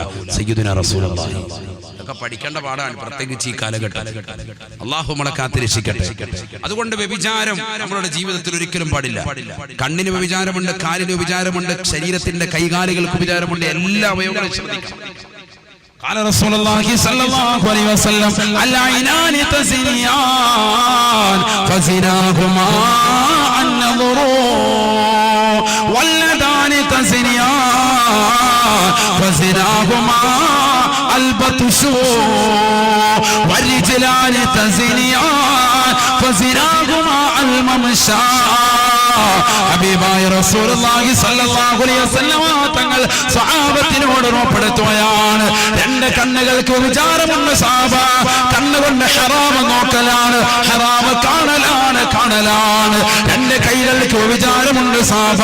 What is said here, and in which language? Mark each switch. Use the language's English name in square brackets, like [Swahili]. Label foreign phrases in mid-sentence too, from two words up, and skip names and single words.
[Arabic] سيدنا رسول الله [Malayalam] ഒക്കെ പഠിക്കേണ്ട പാടാണ്, പ്രത്യേകിച്ച് ഈ കാലഘട്ടം. അല്ലാഹു നമ്മളെ കാത്തിരക്ഷിക്കട്ടെ. അതുകൊണ്ട് വ്യഭിചാരം നമ്മളുടെ ജീവിതത്തിൽ ഒരിക്കലും പാടില്ല. കണ്ണിന് വ്യഭിചാരമുണ്ട്, കാലിന് വ്യഭിചാരമുണ്ട്, ശരീരത്തിന്റെ കൈകാലുകൾക്ക് വ്യഭിചാരമുണ്ട്. എല്ലാ അവയവങ്ങളും ശ്രദ്ധിക്കണം. [Arabic] قال رسول الله صلى الله عليه وسلم العينان تزنيان فزناهما النظر واليدان تزنيان فزناهما البطش والرجلان تزنيان فزناهما الممشى. [Malayalam] ഹബീബായ [Arabic] رسول الله صلى الله عليه وسلم [Malayalam] തങ്ങൾ സ്വഹാബത്തിനോട് ഉറപ്പെടുത്തുകയാണ്, 2 കണ്ണുകൾക്ക് വിചാരമുണ്ട് സഹാബ. കണ്ണുകൊണ്ട് ഹറാം നോക്കലാണ്, ഹറാം കാണലാണ്. 2 കൈകൾക്ക് വിചാരമുണ്ട് സഹാബ.